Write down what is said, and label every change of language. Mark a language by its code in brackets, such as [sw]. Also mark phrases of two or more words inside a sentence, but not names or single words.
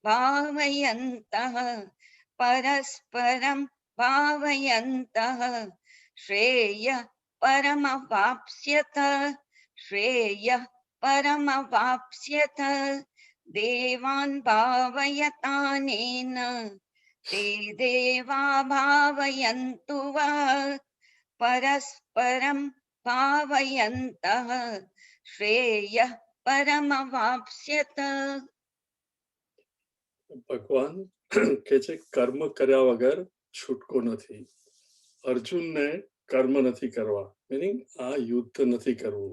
[sa] भावयन्तः श्रेयः परमवाप्स्यथ देवान् भावयतानेन ते देवा भावयन्तु वः परस्परं भावयन्तः श्रेयः परमवाप्स्यत. [gu] ભગવાન કે છે કર્મ કર્યા વગર છૂટકો નથી. અર્જુનને કર્મ નથી કરવા, મીનિંગ આ યુદ્ધ નથી કરવું.